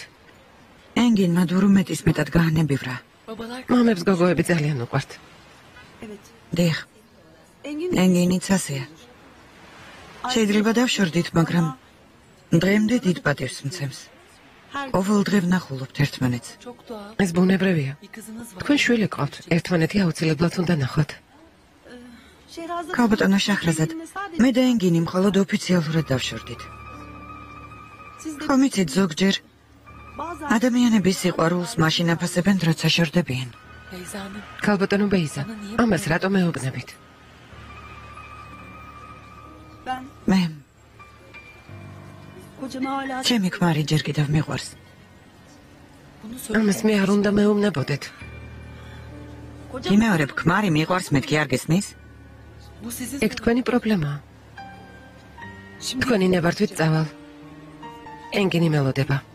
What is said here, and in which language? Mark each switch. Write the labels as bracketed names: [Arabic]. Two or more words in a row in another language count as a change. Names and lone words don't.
[Georgian] ენგინმა დურო მეტის მეტად გაანებივრა. მამებს გოგოები ძალიან უყვართ. [Turkish] evet. [Georgian] დიახ, [Turkish] Engin [Georgian] ენგინიც ასეა. შეიძლება დავშორდით, მაგრამ დღემდე დიდ პატივს მცემს. ყოველ დღე ვნახულობთ ერთმანეთს. [Turkish] Çok doğal. [Georgian] ეს ბუნებრივია. [Turkish] Bir kızınız var. [Georgian] თქვენ შვილი გყავთ. ერთმანეთი აუცილებლად უნდა ნახოთ. [Turkish] Şehrazat [Georgian] ქალბატონო შახრაზად, მე და ენგინი მხოლოდ ოფიციალურად დავშორდით. [Turkish] siz de [Georgian] ხომ იცით, ზოგჯერ [Turkish] bazen [Georgian] ადამიანების სიყვარულს მაშინ აფასებენ, როცა შორდებიან. [Turkish] Beyza Hanım. [Georgian] ქალბატონო ბეიზა, ამას რატომ მეუბნებით? [Turkish] ben [Georgian] მე [Turkish] kocama hala [Georgian] ჩემი ქმარი ჯერ კიდევ მიყვარს. [Turkish] Bunu [Georgian] ამას მე არ უნდა მეუბნებოდეთ. [Turkish] kocam [Georgian] იმეორებ, ქმარი მიყვარს, მეთქი არ გესმის? [Turkish] Bu sizin [Georgian] ეგ თქვენი პრობლემაა. თქვენი ნებართვით წავალ. ენგინი მელოდება.